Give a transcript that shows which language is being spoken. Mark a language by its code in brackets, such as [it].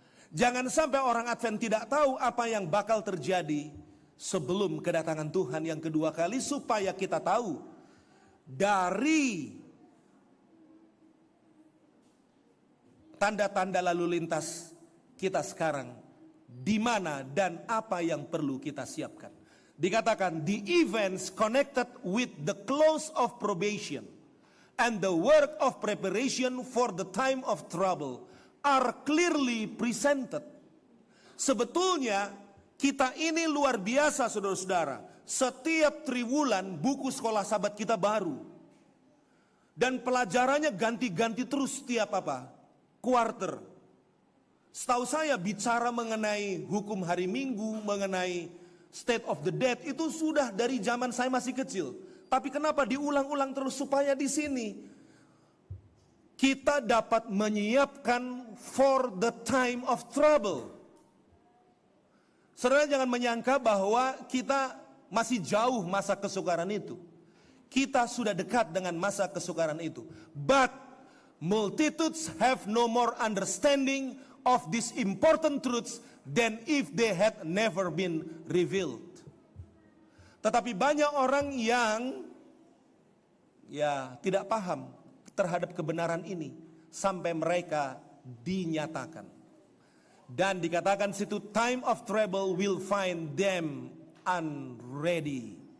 [id] Jangan sampai orang Advent tidak tahu apa yang bakal terjadi sebelum kedatangan Tuhan yang kedua kali, supaya kita tahu dari tanda-tanda lalu lintas kita sekarang di mana dan apa yang perlu kita siapkan. Dikatakan [en] the events connected with the close of probation and the work of preparation for the time of trouble are clearly presented. [id] Sebetulnya kita ini luar biasa saudara-saudara. Setiap triwulan buku sekolah sahabat kita baru. Dan pelajarannya ganti-ganti terus setiap apa? Quarter. Setahu saya bicara mengenai hukum hari Minggu, mengenai state of the dead itu sudah dari zaman saya masih kecil. Tapi kenapa diulang-ulang terus? Supaya di sini kita dapat menyiapkan [en] for the time of trouble. [id] Saudara jangan menyangka bahwa kita masih jauh masa kesukaran itu. Kita sudah dekat dengan masa kesukaran itu. [en] But multitudes have no more understanding, of these important truths than if they had never been revealed. [id] Tetapi banyak orang yang tidak paham terhadap kebenaran ini sampai mereka dinyatakan. Dan dikatakan situ, [en] time of trouble will find them unready.